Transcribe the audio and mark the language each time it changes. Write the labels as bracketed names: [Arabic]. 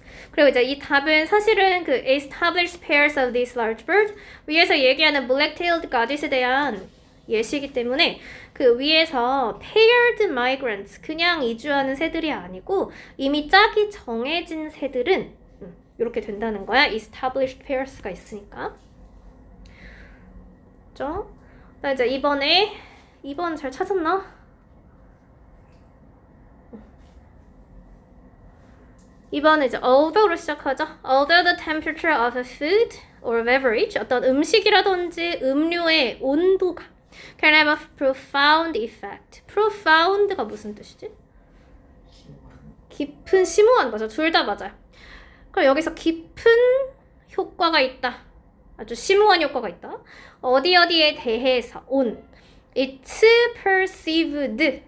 [Korean] 그리고 이제 이 답은 사실은 그 [English] established pairs of these large birds [Korean] 위에서 얘기하는 [English] black-tailed goddess [Korean] 에 대한 예시이기 때문에 그 위에서 [English] paired migrants [Korean] 그냥 이주하는 새들이 아니고 이미 짝이 정해진 새들은 이렇게 된다는 거야. [English] established pairs [Korean] 가 있으니까. 그죠? 나 이제 이번에 2번 잘 찾았나? 이번에 이제 although로 시작하죠. [English] Although the temperature of a food or beverage, [Korean] 어떤 음식이라든지 음료의 온도가 [English] can have a profound effect. [Korean] profound가 무슨 뜻이지? 깊은, 심오한, 맞아. 둘 다 맞아요. 그럼 여기서 깊은 효과가 있다. 아주 심오한 효과가 있다. 어디에 대해서 [English] on. It's perceived.